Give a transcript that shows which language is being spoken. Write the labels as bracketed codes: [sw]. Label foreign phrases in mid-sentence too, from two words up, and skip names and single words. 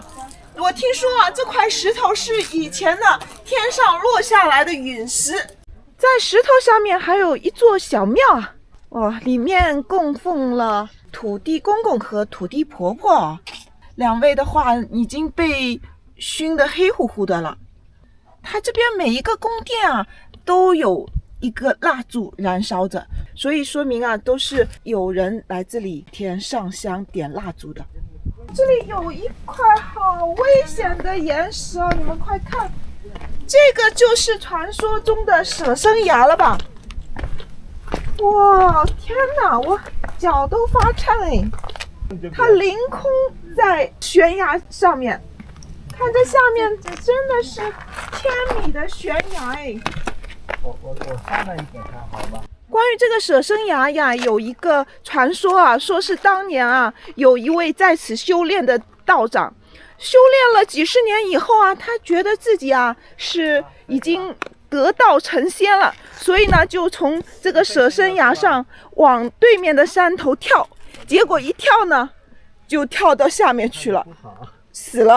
[zh] 我聽說啊，這塊石頭是以前的天上落下來的隕石。在石頭下面還有一座小廟啊。裡面供奉了土地公公和土地婆婆，两位的话已經被熏得黑乎乎的了。它這邊每一個宮殿啊都有一個蠟燭燃燒着，所以說明啊都是有人來這裡天上香點蠟燭的。這裡有一塊好危險的岩石啊，你們快看，這個就是傳說中的舍身崖了吧？哇，天哪，我腳都發顫哎！它凌空在懸崖上面，看這下面，這真的是1000米的懸崖哎！我上来一点看好吧。關於這個舍身崖呀，有一個傳說啊，說是當年啊，有一位在此修煉的道長，修煉了幾十年以後啊，他覺得自己啊是已經得道成仙了，所以呢就從這個舍身崖上往對面的山頭跳，結果一跳呢就跳到下面去了，死了。